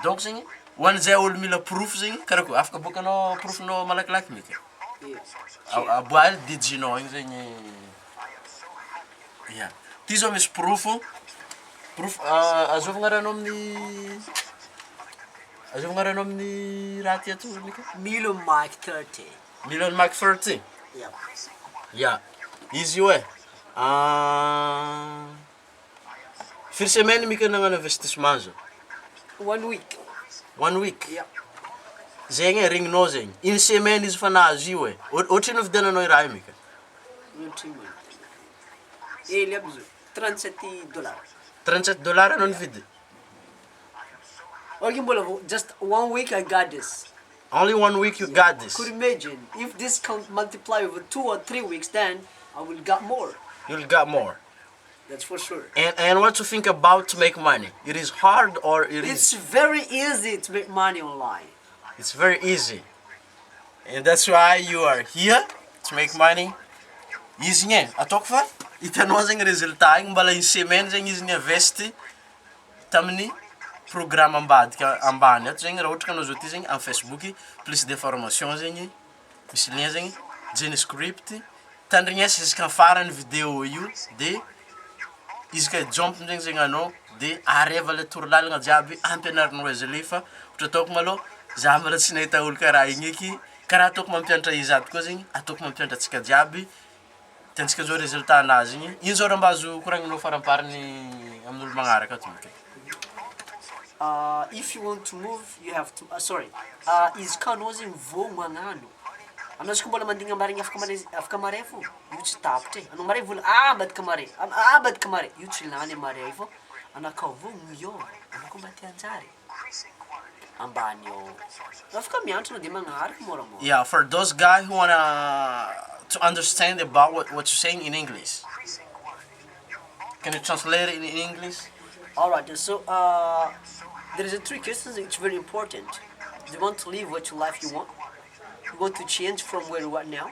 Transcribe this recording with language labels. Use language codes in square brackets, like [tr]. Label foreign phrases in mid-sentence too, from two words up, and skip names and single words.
[mg] Donc zegny ho an'izay olo mila proof zegny karaha koa afaka boakanao proofinao malakilaky mika aboaly dijinao igny zegny. Yeah. Ty zao misy proof azovagna ranao amin'ny raha ty ato mika? [en] Million Mike 30. Million Mike 30? Yeah. Yeah. [mg] Izy io firy semaine mika nagnano investissement zao? [en] 1 week. 1 week? Yeah. [mg] Zegny regninao zegny. [fr] Une semaine [mg] izy fa nahazo io ohatrino vidiananao i raha io mika? Ele aby zao $37. $37 anao nividy? [en] Okay, just 1 week I got this. Only 1 week you got this? Could imagine if this can multiply over 2 or 3 weeks, then I will get more. You'll get more. That's for sure. And what you think about to make money? It is hard or It's very easy to make money online. It's very easy. And that's why you are here to make money. [mg] Izy igny ataoko fa hitanao zegny résultat igny mbala [fr] une semaine [mg] zegny izy niinvesty tamin'ny programme ambany ato zegny raha ohatra ka anao zao ty zegny amin'ny Facebook [fr] plus d'information [mg] zegny misy lien zegny JNScript tandrignesy jusqu'à farany vidéo io de izy ka jump zegny anao dia areva le torolalagna jiaby ampianarinao izy alefa ohatra ataoko maloha za mbola tsy nahita olo karaha igny eky karaha ataoko mampianatra izy ato koa zegny ataoko mampianatra antsika jiaby tiantsika zao résultat anazy igny ino zao raha mba azo koragninao farampariny amin'olo magnaraka ato. [en] If you want to move, you have to. Sorry. [mg] Izy ka anao zegny vao magnano. Anao izy koa mbola mandigna marigny afaka mare fô, io tsy tapitra e. Anao mare vola ambadika mare, ambadika mare. Io tsy lany mare fô. Anao ka vao miôva, anao koa mba te hanjary. Ambany eo. Afaka mianatra anao dia magnaraka moramora. [en] Yeah, for those guys who wanna to understand about what you're saying in English, can you translate it in English? Alright, so there is a three questions which very important. Do you want to live what life you want? You want to change from where you are now?